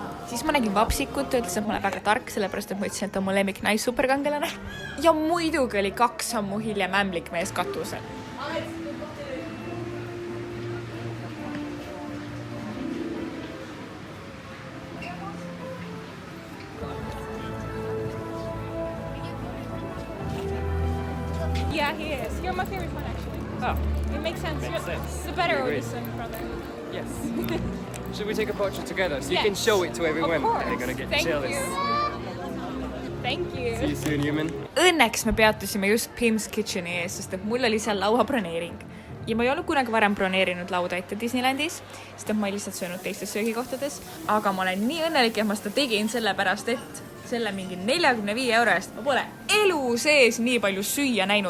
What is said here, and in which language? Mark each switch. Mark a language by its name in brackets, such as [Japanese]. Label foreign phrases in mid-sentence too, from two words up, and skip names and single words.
[Estonian] siis ma nägin Vapsikut, ütles, et ma olen väga tark, sellepärast et ma ütlesin, et ta on mu lemmik naissuperkangelane. Ja muidugi oli 2 sammu hiljem ämblikmees katusel. [English] Yeah, he is. You're my favorite one, actually. Oh, It makes sense. Makes You're sense. the better I agree. Odyssean brother. yes. Should we take a portrait together so you Yes. can show it to everyone? Of course. They're gonna get Thank jealous. you. Thank you. See you soon, human. [Estonian] Õnneks me peatusime just Pim's Kitcheni ees, sest et mul oli seal laua broneering. Ja ma ei olnud kunagi varem broneerinud lauda ette Disneylandis, sest et ma ei lihtsalt söönud teistes söögikohtades. Aga ma olen nii õnnelik, et ma seda tegin sellepärast, et selle mingi 45 € eest ma pole elu sees nii palju süüa näinud.